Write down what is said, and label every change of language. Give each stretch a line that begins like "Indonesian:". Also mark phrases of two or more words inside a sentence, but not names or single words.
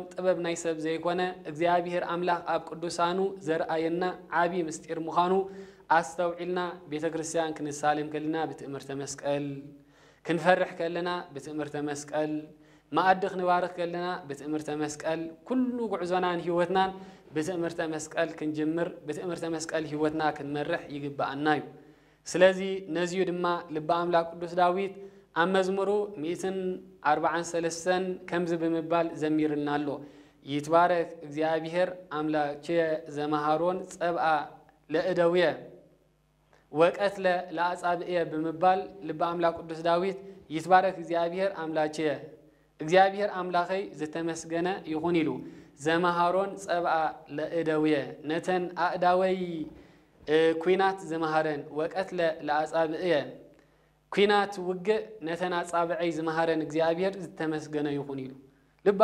Tigrinya: ጥበብ ናይ ሰብ ዘይኮነ እግዚአብሔር አምላክ አብ ቅዱሳኑ ዘርአየና ዓቢ ምስጢር ምዃኑ አስተውዒልና ቤተክርስቲያን ክንሳለም ከለና በትምህርተ መስቀል ክንፈርሕ ከለና በትምህርተ መስቀል ማዕድ ክንባርኽ ከለና በትምህርተ መስቀል ኩሉ ጉዕዞናን ህይወትናን በትምህርተ መስቀል ክንጅምር በትምህርተ መስቀል ህይወትና ክንመርሕ ይግባአና እዩ ስለዚ ነዚዩ ድማ ልበ አምላክ ቅዱስ ዳዊት አብ መዝሙሩ 143 ከምዝ በመባል ዘሚርልና አሎ
Geez: ይትባረክ እግዚአብሔር አምላኬ ዘመሃሮን ጸብአ ለእደውየ ወቀት ለአጻብየ
Tigrinya: በመባል ልበ አምላክ ቅዱስ ዳዊት
Geez: ይትባረክ እግዚአብሔር አምላኬ
Tigrinya: እግዚአብሔር አምላኸይ ዝተመስገነ ይኹን ኢሉ
Geez: ዘመሃሮን ጸብአ ለእደውየ
Tigrinya: ነተን አእዳወይ ኩናት ዘመሃረን
Geez: ወቀት ለአጻብየ
Tigrinya: ኩናት ውግእ ነተን አጻብዐይ ዘመሃረን እግዚአብሔር ዝተመስገነ ይኹን ኢሉ ልበ